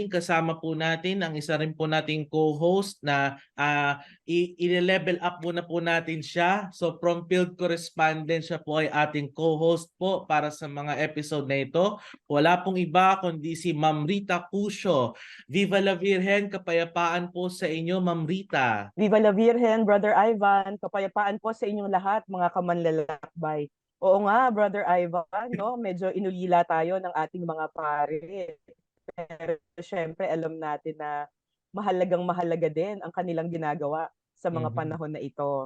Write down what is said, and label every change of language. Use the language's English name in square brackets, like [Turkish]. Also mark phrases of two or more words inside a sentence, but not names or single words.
[Filipino] Kasama po natin ang isa rin po nating co-host na i-level up muna po natin siya. [English] So from field correspondent, [Filipino] siya po ay ating co-host po para sa mga episode na ito. Wala pong iba kundi si Ma'am Rita Cusio. [Spanish] Viva la Virgen, [Filipino] kapayapaan po sa inyo, Ma'am Rita. [Spanish] Viva la Virgen, [Filipino] Brother Ivan. Kapayapaan po sa inyong lahat, mga kamanlalakbay. Oo nga, Brother Ivan, no? Medyo inulila tayo ng ating mga pare. Pero syempre, alam natin na mahalagang mahalaga din ang kanilang ginagawa sa mga panahon na ito.